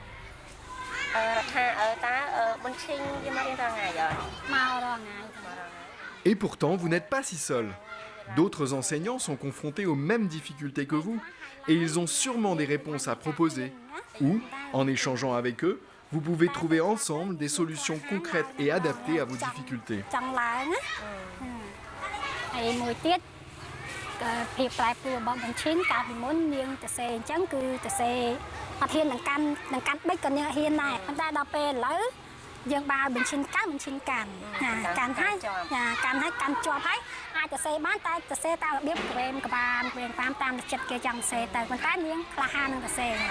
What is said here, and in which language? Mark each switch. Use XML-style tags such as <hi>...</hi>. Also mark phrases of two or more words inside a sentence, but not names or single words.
<fr>Et pourtant, vous n'êtes pas si seul. D'autres enseignants sont confrontés aux mêmes difficultés que vous, et ils ont sûrement des réponses à proposer. Ou, en échangeant avec eux, vous pouvez trouver ensemble des solutions concrètes et adaptées à vos difficultés.</fr> <km>ភាពប្រែប្រួលរបស់បញ្ឈិនកាលពីមុននាងតសេអញ្ចឹងគឺតសេអត់ហ៊ាននឹងកាន់បិចក៏នាងហ៊ានដែរប៉ុន្តែដល់ពេលឥឡូវយើងបើបញ្ឈិនកាន់កាន់ហើយកាន់ជាប់ហើយអាចតសេបានតែតសេតាមរបៀបក្វេងក្បានតាមចិត្តគេចង់សេទៅប៉ុន្តែនាងក្លាហាននឹងតសេ</km>